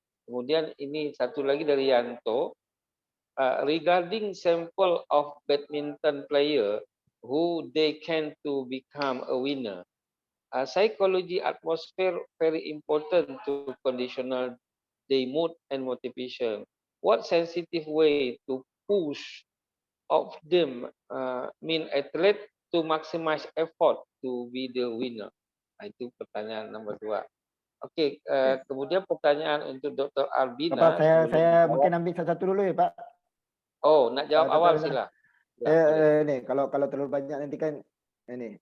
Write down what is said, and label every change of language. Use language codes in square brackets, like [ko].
[id] Kemudian ini satu lagi dari Yanto. [en] Regarding sample of badminton player who they can to become a winner. Psychology atmosphere very important to conditional their mood and motivation. What sensitive way to push of them mean athlete to maximize effort to be the winner? [id] Itu pertanyaan nomor 2. Okey, kemudian pertanyaan untuk Dr. Pak, Arbina. saya mungkin ambil satu-satu dulu ya Pak. [ms] Oh, nak jawab awal Dr. sila. Ni kalau terlalu banyak nanti kan ini.